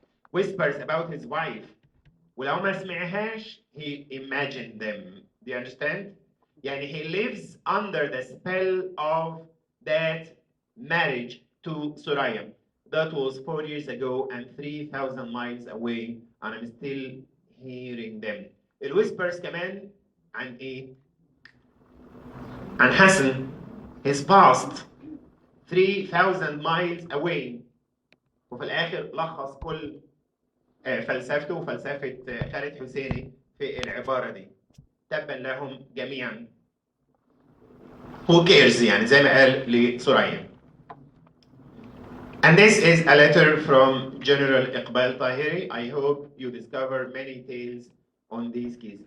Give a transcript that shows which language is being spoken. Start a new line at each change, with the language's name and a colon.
English: Whispers about his wife.
Arabic: ولو ما سمعهاش,
English: he imagined them. Do you understand? يعني he lives under the spell of that marriage to Suraya. That was 4 years ago and 3,000 miles away, and I'm still hearing them.
Arabic: الويسبرز كمان عن ايه؟ عن حسن,
English: his past, 3,000 miles away.
Arabic: وفي الآخر لخص كل فلسفته وفلسفة خالد حسيني في العبارة دي. تبا لهم جميعا.
English: Who cares
Arabic: يعني زي ما قال لسوريا.
English: And this is a letter from General Iqbal Taheri. I hope you discover many tales on these keys.